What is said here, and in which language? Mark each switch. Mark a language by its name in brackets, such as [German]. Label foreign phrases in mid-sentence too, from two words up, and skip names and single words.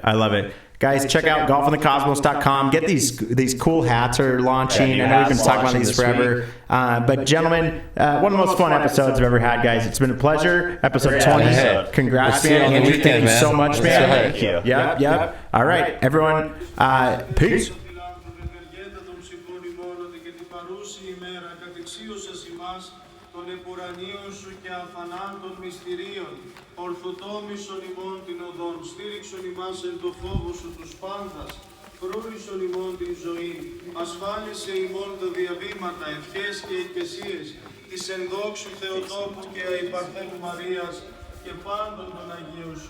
[English] Guys, check out golfinthecosmos.com. Get these cool hats are launching. I know we've been talking about these forever. But gentlemen, one of the most fun episodes I've ever had, guys. It's been a pleasure. Episode 20. episode. Congrats, We'll see you man. on the Andrew, weekend, thank you man. so much, man. Thank you. Yep. All right, everyone. Peace. [Greek] των επουρανίων σου και αφανάτων μυστηρίων. Ορθοτόμησον ημών την οδόν, στήριξον ημάς εν το φόβο σου τους πάντας. Φρούρισον ημών την ζωή, ασφάλισε ημών τα διαβήματα, ευχές και εκκλησίες, της ενδόξου Θεοτόκου και αϊπαρθένου Μαρίας και πάντων των Αγίων σου.